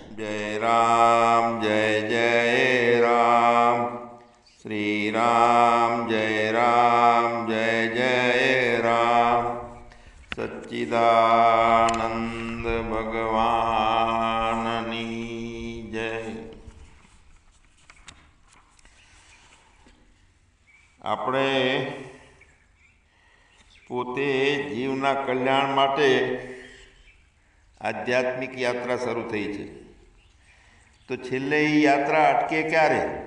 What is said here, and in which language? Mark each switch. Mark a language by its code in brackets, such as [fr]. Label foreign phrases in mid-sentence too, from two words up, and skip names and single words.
[hi] जय जय राम। श्री राम जय जय राम। [gu] સચ્ચિદાનંદ ભગવાનની જય। આપણે પોતે જીવના કલ્યાણ માટે આધ્યાત્મિક યાત્રા શરૂ થઈ છે, તો છેલ્લે એ યાત્રા અટકે ક્યારે?